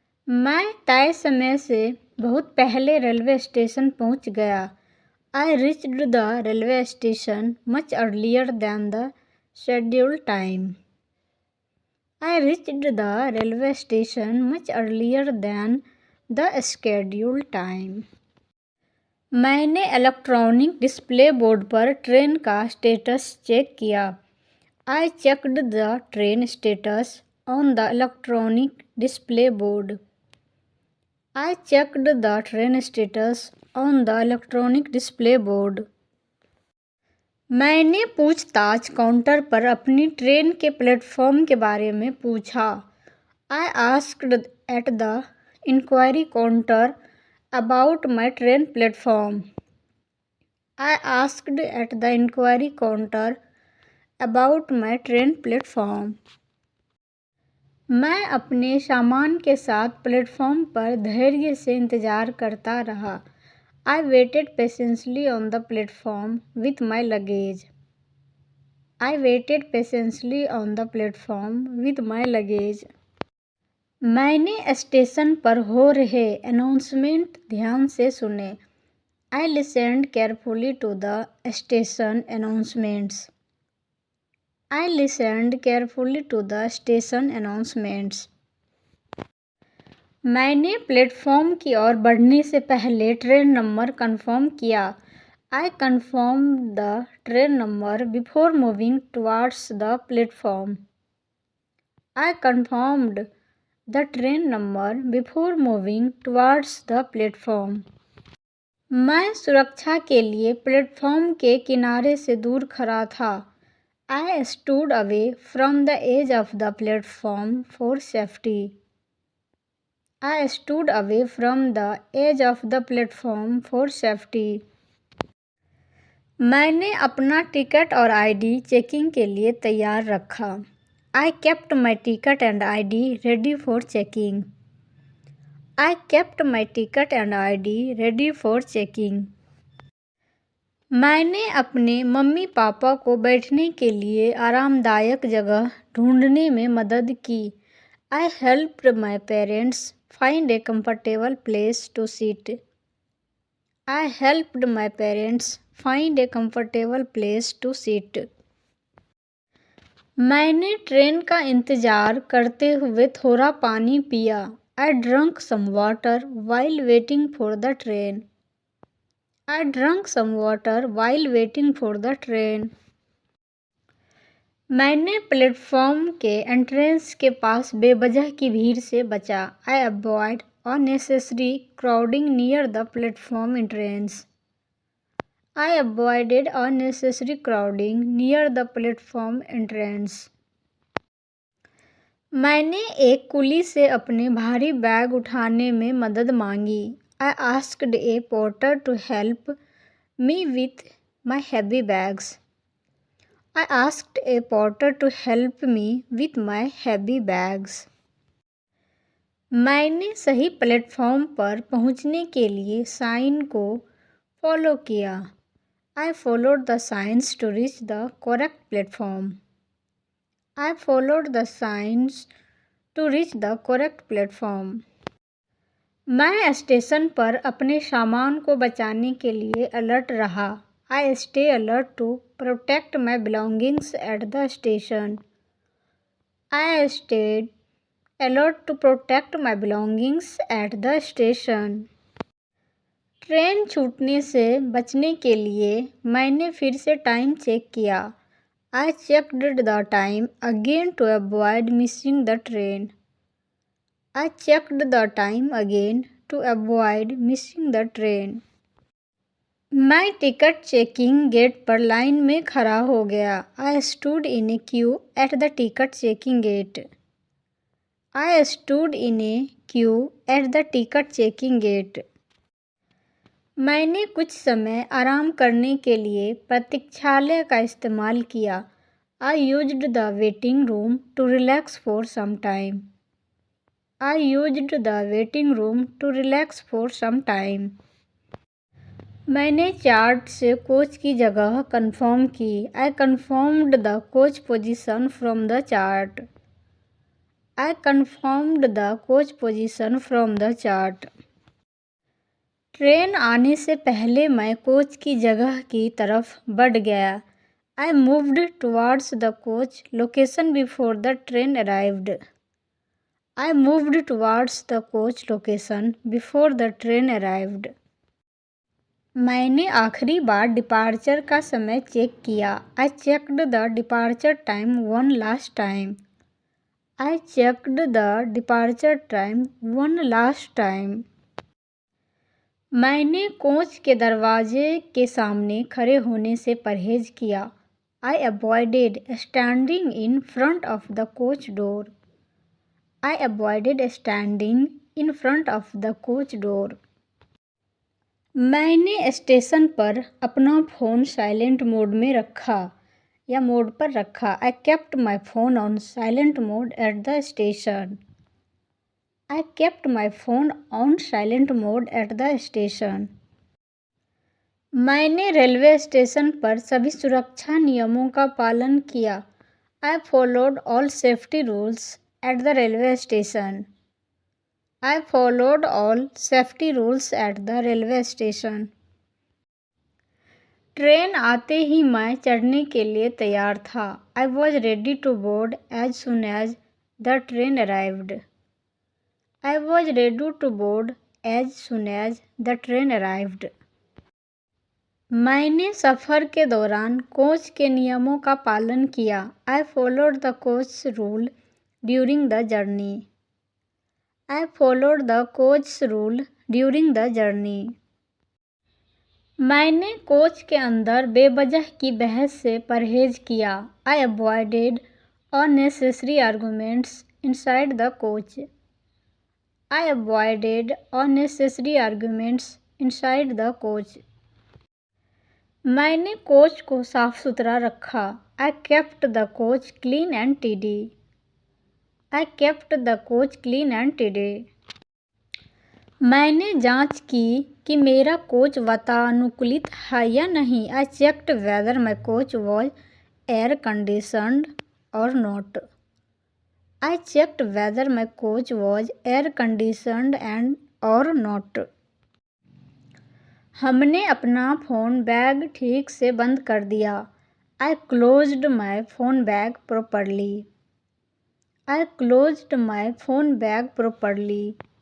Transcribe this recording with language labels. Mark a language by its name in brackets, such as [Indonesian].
[Hindi] मैं तय समय से बहुत पहले रेलवे स्टेशन पहुंच गया। [English] I reached the railway station much earlier than the scheduled time. I reached the railway station much earlier than the scheduled time. [Hindi] मैंने इलेक्ट्रॉनिक डिस्प्ले बोर्ड पर ट्रेन का स्टेटस चेक किया। [English] I checked the train status on the electronic display board. I checked the train status on the electronic display board. [Hindi] मैंने पूछताछ counter पर अपनी train के platform के बारे में पूछा। [English] I asked at the inquiry counter about my train platform. I asked at the inquiry counter about my train platform. [Hindi] मैं अपने सामान के साथ प्लेटफॉर्म पर धैर्य से इंतज़ार करता रहा। [English] I waited patiently on the platform with my luggage. I waited patiently on the platform with my luggage. [Hindi] मैंने स्टेशन पर हो रहे अनाउंसमेंट ध्यान से सुने। [English] I listened carefully to the station announcements. I listened carefully to the station announcements. [Hindi] मैंने platform की ओर बढ़ने से पहले ट्रेन नंबर कंफर्म किया। [English] I confirmed the train number before moving towards the platform. I confirmed the train number before moving towards the platform. [Hindi] मैं सुरक्षा के लिए प्लेटफॉर्म के किनारे से दूर खड़ा था। [English] I stood away from the edge of the platform for safety. I stood away from the edge of the platform for safety. [Hindi] मैंने अपना टिकट और आईडी चेकिंग के लिए तैयार रखा। [English] I kept my ticket and ID ready for checking. I kept my ticket and ID ready for checking. [Hindi] मैंने अपने mummy papa को बैठने के लिए आरामदायक जगह ढूंढने में मदद की। [English] I helped my parents find a comfortable place to sit. I helped my parents find a comfortable place to sit. [Hindi] मैंने ट्रेन का इंतज़ार करते हुए थोड़ा पानी पिया। [English] I drank some water while waiting for the train. I drank some water while waiting for the train. [Hindi] मैंने platform के एंट्रेंस के पास बेवजह की भीड़ से बचा। [English] I avoid unnecessary crowding near the platform entrance. I avoided unnecessary crowding near the platform entrance. [Hindi] मैंने एक कुली से अपने भारी बैग उठाने में मदद मांगी। [English] I asked a porter to help me with my heavy bags. I asked a porter to help me with my heavy bags. [Hindi] मैंने सही प्लेटफॉर्म पर पहुंचने के लिए साइन को फॉलो किया। [English] I followed the signs to reach the correct platform. I followed the signs to reach the correct platform. [Hindi] मैं station पर अपने सामान को बचाने के लिए अलर्ट रहा। [English] I stay alert to protect my belongings at the station. I stayed alert to protect my belongings at the station. [Hindi] Train छूटने से बचने के लिए मैंने फिर से टाइम चेक किया। [English] I checked the time again to avoid missing the train. I checked the time again to avoid missing the train. [Hindi] मैं टिकट चेकिंग गेट पर लाइन में खड़ा हो गया। [English] I stood in a queue at the ticket checking gate. I stood in a queue at the ticket checking gate. [Hindi] मैंने कुछ समय आराम करने के लिए प्रतीक्षालय का इस्तेमाल किया। [English] I used the waiting room to relax for some time. I used the waiting room to relax for some time. [Hindi] मैंने चार्ट से कोच की जगह कंफर्म की। [English] I confirmed the coach position from the chart. I confirmed the coach position from the chart. [Hindi] Train आने से पहले मैं coach की जगह की तरफ बढ़ गया. [English] I moved towards the coach location before the train arrived. I moved towards the coach location before the train arrived. [Hindi] मैंने आखिरी बार डिपार्चर का समय चेक किया. [English] I checked the departure time one last time. I checked the departure time one last time. [Hindi] मैंने coach के दरवाजे के सामने खड़े होने से परहेज किया. [English] I avoided standing in front of the coach door. I avoided standing in front of the coach door. [Hindi] मैंने स्टेशन पर अपना फ़ोन साइलेंट मोड में रखा या मोड पर रखा. [English] I kept my phone on silent mode at the station. I kept my phone on silent mode at the station. [Hindi] मैंने railway station पर सभी सुरक्षा नियमों का पालन किया. [English] I followed all safety rules at the railway station. I followed all safety rules at the railway station. [Hindi] Train आते ही मैं चढ़ने के लिए तैयार था. [English] I was ready to board as soon as the train arrived. I was ready to board as soon as the train arrived. [Hindi] मैंने सफ़र के दौरान कोच के नियमों का पालन किया. [English] I followed the coach rule during the journey. I followed the coach's rule during the journey. [Hindi] मैंने coach के अंदर बेवजह की बहस से परहेज किया. [English] I avoided unnecessary arguments inside the coach. I avoided unnecessary arguments inside the coach. [Hindi] मैंने कोच को साफ सुथरा रखा. [English] I kept the coach clean and tidy. I kept the coach clean and tidy. [Hindi] मैंने जांच की कि मेरा कोच वातानुकूलित है या नहीं. [English] I checked whether my coach was air conditioned or not. I checked whether my coach was air conditioned and or not. [Hindi] हमने अपना फ़ोन बैग ठीक से बंद कर दिया. [English] I closed my phone bag properly. I closed my phone bag properly.